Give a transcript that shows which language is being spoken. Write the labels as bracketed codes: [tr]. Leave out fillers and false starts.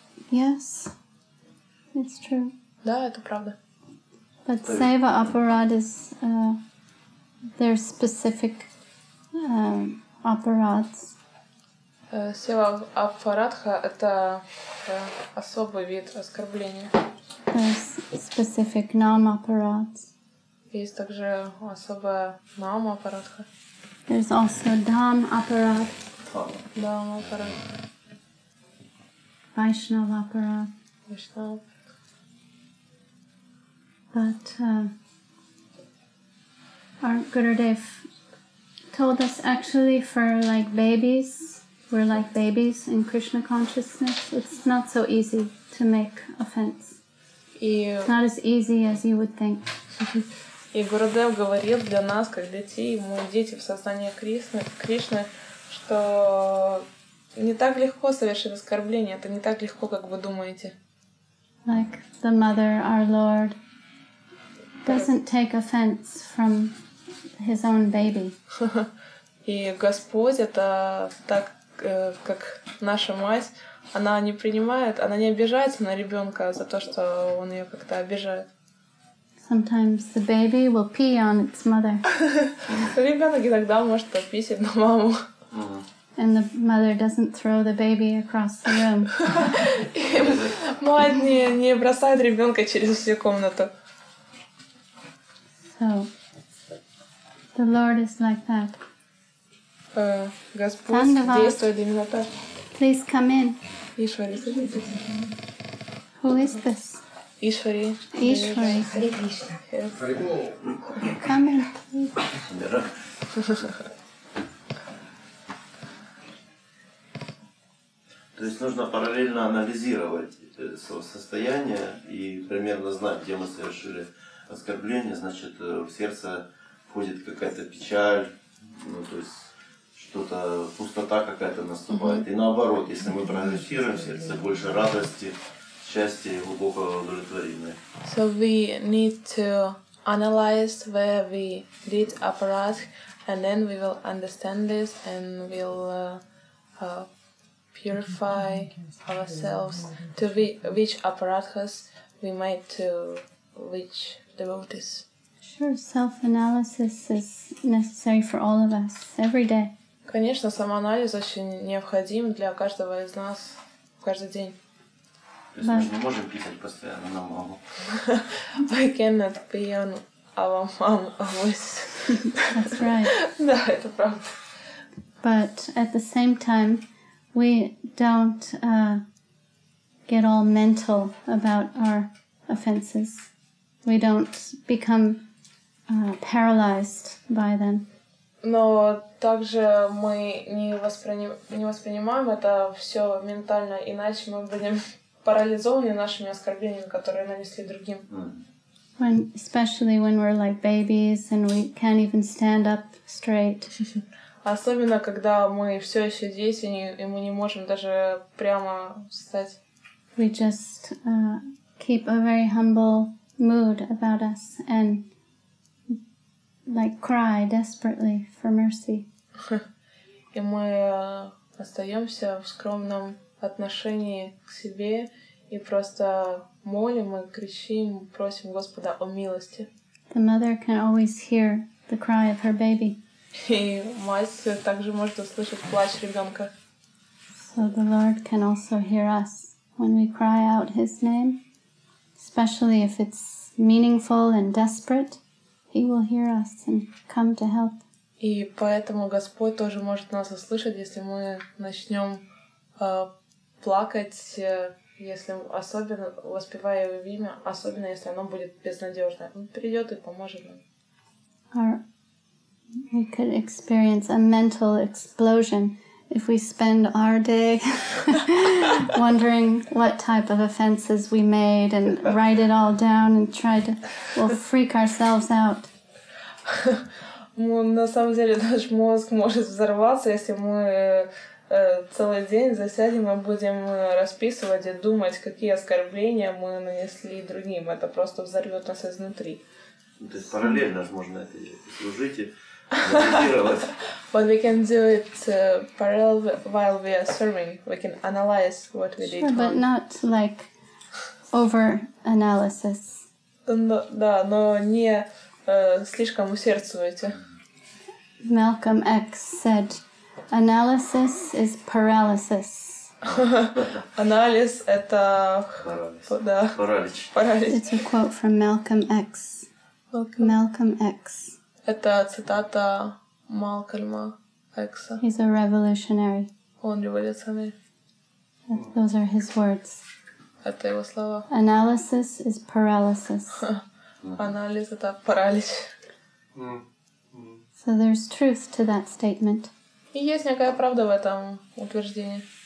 [en] Yes, it's true. [ru] Да, это правда. [en] But Seva Aparad is there's specific apparads. [ru] Сева аппаратха — это особый вид оскорбления. [en] There's specific nam apparads. [ru] Есть также особая нама аппаратха. [en] There's also dham apparat, [ru] Дама аппарат. [en] Vaishnava apparat. [ru] Vaishnava. [en] But our Gurudev told us actually for like babies, we're like babies in Krishna consciousness. It's not so easy to make offense. It's not as easy as you would think. [ru] И Гурудев говорил для нас, как детей, мы дети в сознании Кришны, что не так легко совершить оскорбление, это не так легко, как вы думаете. [en] Like the mother, our Lord, doesn't take offense from his own baby. [ru] И Господь — это так, как наша мать, она не принимает, она не обижается на ребенка за то, что он ее как-то обижает. [en] Sometimes the baby will pee on its mother. [ru] Ребенок иногда может пописать на маму. [en] And the mother doesn't throw the baby across the room. [ru] Мать не бросает ребенка через всю комнату. [en] So, the Lord is like that. [ru] Господь действует именно так. [en] Please come in. [ru] Ишвари, садитесь. [en] Who is this? [ru] Ишвари. [en] Ishwari. [ru] Харе Кришна. [en] Come in, please. [ru] То есть нужно параллельно анализировать свое состояние и примерно знать, где мы совершили оскорбление, значит, в сердце входит какая-то печаль, то есть что-то, пустота какая-то наступает. И наоборот, если мы прогрессируем в сердце, больше радости, счастья и глубокого удовлетворения. [en] So we need to analyze where we did apparat, and then we will understand this and we'll purify ourselves to which apparatus we made to which devotees. Sure, self-analysis is necessary for all of us every day. [ru] Конечно, самоанализ очень необходим для каждого из нас каждый день. То есть мы же не можем писать постоянно на маму. [en] We cannot be on our mom always. That's right. [ru] Да, это правда. [en] But at the same time, we don't get all mental about our offenses. We don't become paralyzed by them. [ru] Но также мы не воспринимаем это все ментально, иначе мы будем парализованы нашими оскорблениями, которые нанесли другим. [en] Especially when we're like babies and we can't even stand up straight. [ru] Особенно, когда мы все еще дети, и мы не можем даже прямо встать. [en] We just keep a very humble mood about us and like cry desperately for mercy. [ru] И мы остаемся в скромном отношении к себе и просто молим и кричим, просим Господа о милости. [en] The mother can always hear the cry of her baby. [ru] И мать также может услышать плач ребенка. [en] So the Lord can also hear us when we cry out His name, especially if it's meaningful and desperate. He will hear us and come to help. [ru] И поэтому Господь тоже может нас услышать, если мы начнем плакать, если особенно воспевая Его имя, особенно если оно будет безнадежное. Он придет и поможет нам. [en] We could experience a mental explosion if we spend our day wondering what type of offenses we made and write it all down and we'll freak ourselves out. [ru] На самом деле наш мозг может взорваться, если мы целый день засядем и будем расписывать и думать, какие оскорбления мы нанесли другим. Это просто взорвет нас изнутри. То есть параллельно же можно это служить и анализировать. [en] But we can do it parallel while we are serving. We can analyze what we did. But not like over-analysis. [ru] Да, но не слишком усердствуйте. [en] Malcolm X said, "Analysis is paralysis." [ru] Анализ — это... Паралич. [en] It's a quote from Malcolm X. Malcolm X. [ru] Это цитата Малкольма Экса. [en] He's a revolutionary. [ru] Он революционер. [en] Those are his words. [ru] Это его слова. [en] Analysis is paralysis. [ru] Анализ — это паралич. [en] So there's truth to that statement. [ru] И есть некая правда в этом утверждении.